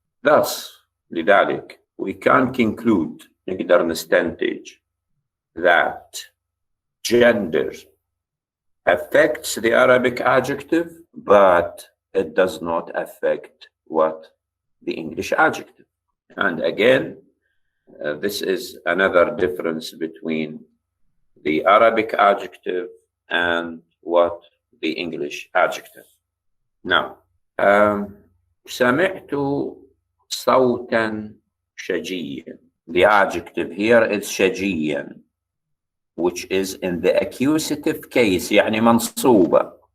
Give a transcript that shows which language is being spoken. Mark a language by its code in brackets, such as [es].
[en] Thus, [ar] لذلك, [en] we can conclude, [ar] نقدر نستنتج, [en] that gender affects the Arabic adjective, but it does not affect what? The English adjective. And again, this is another difference between the Arabic adjective and what? The English adjective. [ar] Now, سمعت صوتا شجيا. [en] The adjective here is شجيا, which is in the accusative case, [ar] يعني منصوبة.